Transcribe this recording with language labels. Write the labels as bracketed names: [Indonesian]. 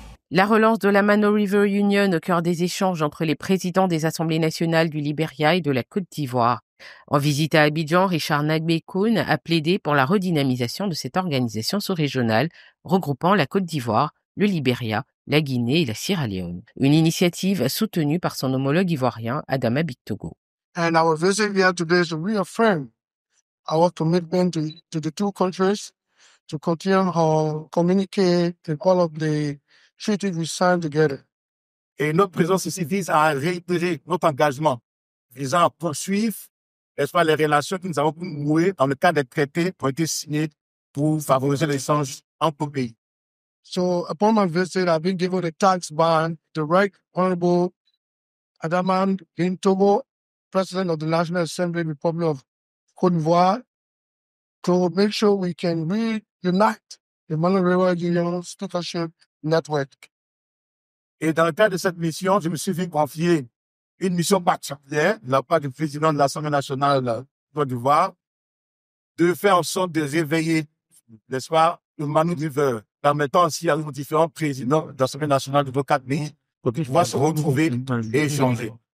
[French] La relance de la Mano River Union au cœur des échanges entre les présidents des assemblées nationales du Libéria et de la Côte d'Ivoire. En visite à Abidjan, Richard Nagbe-Koun a plaidé pour la redynamisation de cette organisation sous-régionale regroupant la Côte d'Ivoire, le Libéria, la Guinée et la Sierra Leone. Une initiative soutenue par son homologue ivoirien, Adama Bictogo. [English] And our visit here today is to reaffirm our commitment to the two countries to continue to communicate in all of the treaties we signed together. [French] Et notre présence ici vise à réitérer notre engagement visant à poursuivre les relations que nous avons nouées dans le cadre des traités qui ont été signés pour favoriser l'échange entre nos pays. [English] So upon my visit, I've been given a task by the Right Honorable Adama Bictogo, President of the National Assembly Republic of Côte d'Ivoire, to make sure we can reunite the Mano River Union Stewardship Network. [French] Et dans le cadre de cette mission, je me suis fait confier une mission particulière de la part du président de l'Assemblée nationale de Côte d'Ivoire de faire en sorte de réveiller, n'est-ce pas, le Mano River, permettant aussi à nos différents présidents de l'Assemblée nationale de nos 4 pays pour qu'ils puissent se retrouver et échanger.